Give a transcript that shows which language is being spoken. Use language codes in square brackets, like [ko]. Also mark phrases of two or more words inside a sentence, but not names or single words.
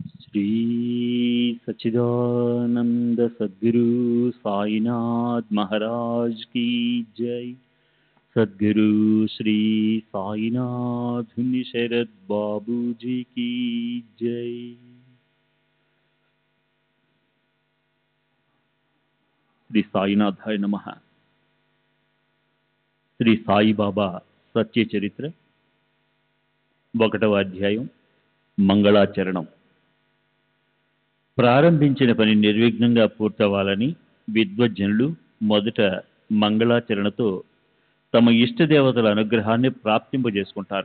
[hi] श्री सच्चिदानंद सद्गुरु साईनाथ महाराज की जय। सद्गुरु श्री साईनाथ शरद बाबू जी की जय। [sa] శ్రీ సాయినాథాయ నమః. [te] శ్రీ సాయిబాబా సత్య చరిత్ర 1వ అధ్యాయం మంగళాచరణం. ప్రారంభించిన పని నిర్విఘ్నంగా పూర్తవ్వాలని విద్వజ్జనులు మొదట మంగళాచరణతో తమ ఇష్టదేవతల అనుగ్రహాన్ని ప్రాప్తింపజేసుకుంటారు.